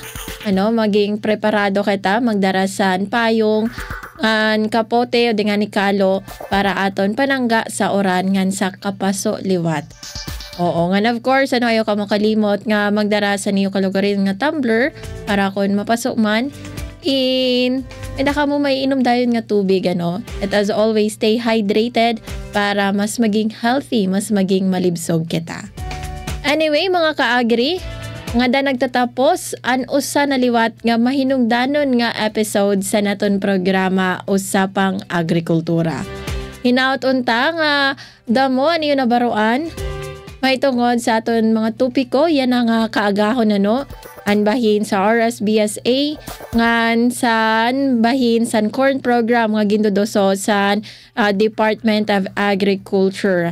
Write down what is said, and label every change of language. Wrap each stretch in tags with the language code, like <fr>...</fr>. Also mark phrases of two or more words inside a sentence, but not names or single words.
<war>Maging preparado kita, magdarasan payong, kapote o dengan ikalo para aton panangga sa oran ngan sa kapaso liwat. Oo, nga</war> <en>of course,</en> <war>ayaw ka makalimot nga magdarasan niyo kalugarin nga tumbler para kung mapasok man. Ka mo may inom dayon nga tubig,</war> <en>At as always, stay hydrated</en> <war>para mas maging healthy, mas maging malibsog kita. Anyway, mga kaagri, nga da nagtatapos an usa na liwat nga mahinungdanon nga episode sa naton programa Usapang Agrikultura. Hinaut unta nga damo niyo nabaruan mahitungod sa aton mga topiko, yan ang kaagahon anbahin sa RSBSA ngan san bahin san corn program nga gindodoso sa Department of Agriculture.</war>